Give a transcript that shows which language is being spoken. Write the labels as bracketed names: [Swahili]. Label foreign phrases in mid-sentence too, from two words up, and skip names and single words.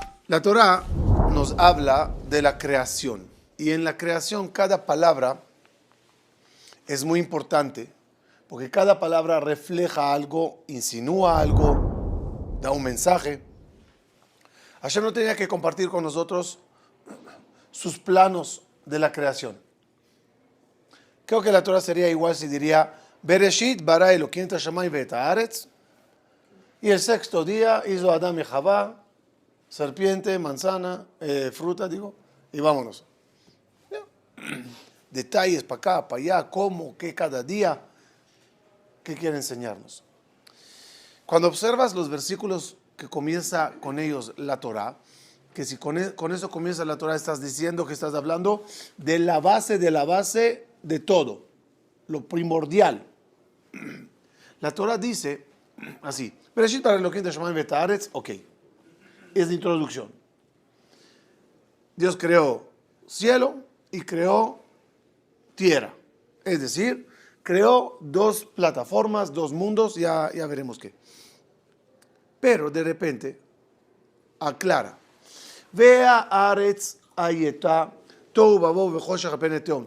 [Spanish] La Torá nos habla de la creación y en la creación cada palabra es muy importante porque cada palabra refleja algo, insinúa algo, da un mensaje. Hashem no tenía que compartir con nosotros sus planos de la creación. Creo que la Torá sería igual si diría [Hebrew] בראשית ברא אלקים את השמים ואת הארץ, [Spanish] y el sexto día hizo Adán y Javá, serpiente, manzana, fruta, digo, y vámonos. Detalles para acá, para allá, cómo, qué cada día, qué quiere enseñarnos. Cuando observas los versículos que comienza con ellos la Torá, que si con eso comienza la Torá, estás diciendo que estás hablando de la base de todo, lo primordial. La Torá dice así, [Hebrew] בראשית ברא אלקים את השמים ואת הארץ, [Spanish] ok, es la introducción. Dios creó cielo y creó tierra, es decir, creó dos plataformas, dos mundos, ya veremos qué. Pero de repente aclara, [Hebrew] והארץ היתה תהו ובהו וחשך פני תהום.